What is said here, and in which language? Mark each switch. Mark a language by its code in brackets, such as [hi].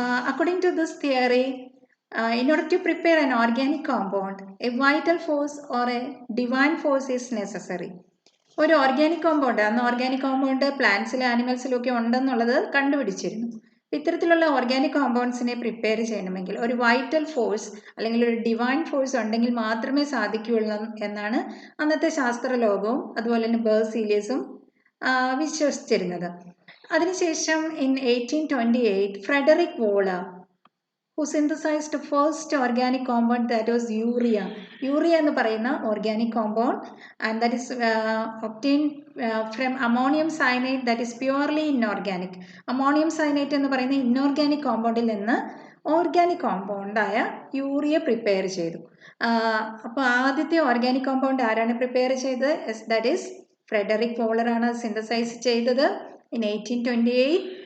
[en] According to this theory, in order to prepare an organic compound, a vital force or a divine force is necessary. [ml] ഒരു organic compound, അന്ന് organic compound പ്ലാന്റ്സിലും ആനിമൽസിലും ഒക്കെ ഉണ്ടെന്നുള്ളത് കണ്ടുപിടിച്ചിരുന്നു. ഇത്തരത്തിലുള്ള organic കോമ്പൗണ്ട്സിനെ prepare ചെയ്യണമെങ്കിൽ ഒരു vital force അല്ലെങ്കിൽ ഒരു divine force ഉണ്ടെങ്കിൽ മാത്രമേ സാധിക്കുകയുള്ളൂ എന്നാണ് അന്നത്തെ ശാസ്ത്രലോകവും അതുപോലെ തന്നെ ബെർസീലിയസും വിശ്വസിച്ചിരുന്നത്. [en] അതിനുശേഷം in 1828 Friedrich Wohler who synthesized the first organic compound, that was urea. Urea [ml] എന്ന് പറയുന്ന [en] organic compound, and that is obtained from ammonium cyanide, that is purely inorganic. [ml] Ammonium cyanide എന്ന് പറയുന്ന inorganic compoundൽ നിന്ന് ഓർഗാനിക് കോമ്പൗണ്ടായ യൂറിയ പ്രിപ്പയർ ചെയ്തു. അപ്പോൾ ആദ്യത്തെ organic compound ആരാണ് prepare ചെയ്തത്? [en] that is [ml] ഫ്രെഡറിക് വോളറാണ് സിന്തസൈസ് ചെയ്തത് [en] in 1828.